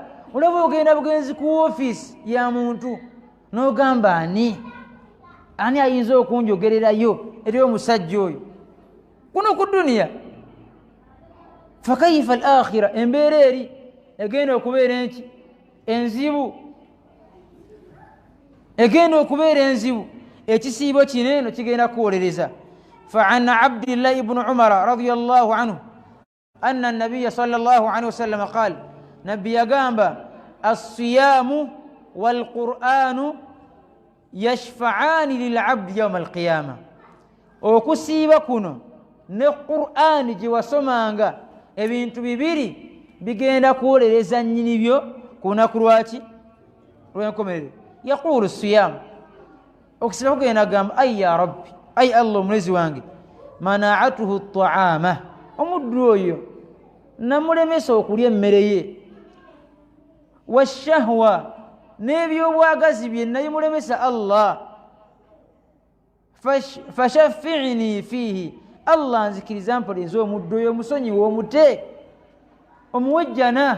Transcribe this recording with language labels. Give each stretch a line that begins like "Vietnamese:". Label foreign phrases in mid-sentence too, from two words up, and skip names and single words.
Ganda: Olaba ogenda bugenzi ku ofiisi ya muntu n'ogamba ani ayinza okunjogererayo eri omusajja oyo kuno ku duniya?
Arabic: فكيف الآخرة,
Ganda: embeera eri egenda okubeera enki? Enzibu. egenda okubeera enzibu. ekisiibo kineeno kigenda kuwolereza.
Arabic: فعن عبد الله بن عمر رضي الله عنه أن النبي صلى الله عليه وسلم قال نبي قام الصيام والقرآن يشفعان للعبد يوم القيامة.
Ganda: okusiiba kuno ne Qur'an gye wasomanga ebintu bibiri bigenda kuwolereza nnyini byo ku lunaku lwaki? Lw'enkomerero.
Arabic: يقول صيام,
Ganda: okusiiba kugenda gamba ay
Arabic: يا ربي,
Ganda: ay Allah omulezi wange,
Arabic: منعته الطعام,
Ganda: omuddu oyo namulemesa okulya emmere ye, washahwa, n'ebyobwagazi bye nabimulemesa Allah,
Arabic: فشفعني فيه,
Ganda: Allah nzikiriza mpoleza omuddu oyo, omusonyiwa, omute, omuwejjana.